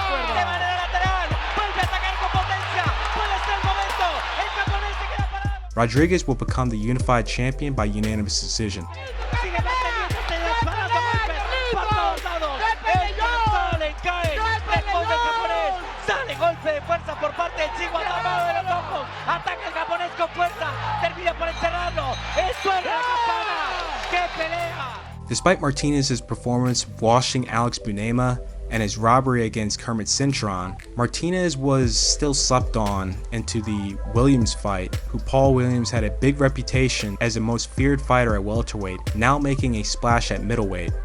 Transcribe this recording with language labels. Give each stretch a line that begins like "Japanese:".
Spanish: De manera lateral. Vuelve a atacar con potencia. Puede ser el momento. El japonés se queda parado.
English: Rodriguez will become the unified champion by unanimous decision.
Spanish: Sigue manteniéndose disparando golpes por todos lados. El brazo le cae. Responde el japonés. Sale golpe de fuerza por parte del Chihuahua, tapado de los ojos. Ataca el japonés con fuerza. Termina por encerrarlo. Suena la campana. ¡Qué pelea!
English: Despite Martinez's performance washing Alex Bunema and his robbery against Kermit Cintron, Martinez was still slept on into the Williams fight, who Paul Williams had a big reputation as the most feared fighter at welterweight, now making a splash at middleweight.